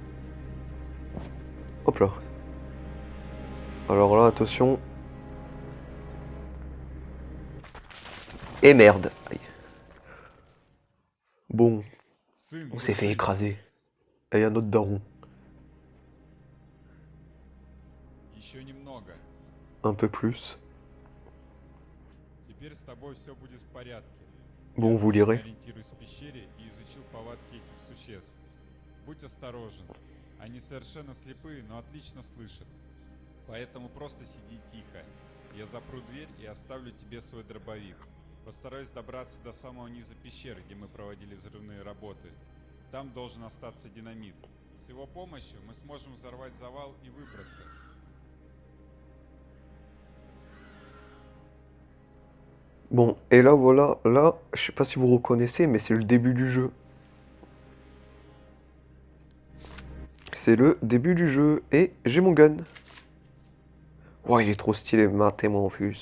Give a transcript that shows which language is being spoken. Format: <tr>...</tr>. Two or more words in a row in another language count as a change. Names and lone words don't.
<fr>Hop là. Alors là, attention. Et merde. Aïe. Bon,</fr> <ru>Сын,</ru> <fr>on s'est fait</fr> <ru>держись.</ru> <fr>écraser. Et y a notre daron.</fr> <ru>Еще немного.</ru> <fr>Un peu plus.</fr> <ru>Теперь с тобой все будет в порядке.</ru> <fr>Bon,</fr> <ru>Я</ru> <fr>vous</fr> <ru>отлично</ru> <fr>lirez.</fr> <ru>ориентируюсь в пещере и изучил повадки этих существ. Будь осторожен. Они совершенно слепые, но отлично слышат. Поэтому просто сиди тихо. Я запру дверь и оставлю тебе свой дробовик. Постараюсь добраться до самого низа пещеры, где мы проводили взрывные работы. Там должен остаться динамит. С его помощью мы сможем взорвать завал и выбраться.</ru> <fr>Bon, et là, voilà. Là, je sais pas si vous reconnaissez, mais c'est le début du jeu. C'est le début du jeu. Et j'ai mon gun. Ouais, il est trop stylé, matez-moi en plus.</fr>